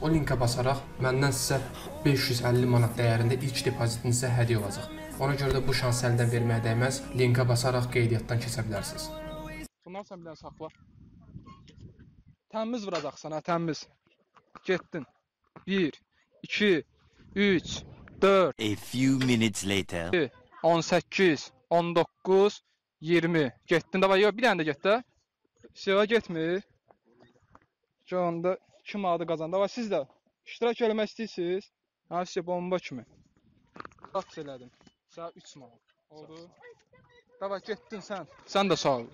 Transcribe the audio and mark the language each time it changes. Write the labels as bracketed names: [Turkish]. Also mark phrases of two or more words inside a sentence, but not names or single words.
[Azerbaijani] O linkə basaraq məndən sizə 550 manat dəyərində ilk depozitinizə hədiyyə olacaq. Ona görə də bu şansı əldən verməyə dəyməz. Linkə basaraq qeydiyyatdan keçə bilərsiniz. Bunlar sən bir dənə saxla. Təmiz vuracaqsan, ha, təmiz. Getdin. 1, 2, 3, 4. [English] A few minutes later. [Azerbaijani] 18, 19, 20. Getdin də var, yox, bir dənə də get də. Seva getmir. Canında 2 manatı qazandı. Var, siz də iştirak eləmək istəyirsiniz? Ha, sizə bomba kimi. Qaç elədim. Sənə 3 manat. Oldu. Davay, getdin sən. Sən də sağ ol.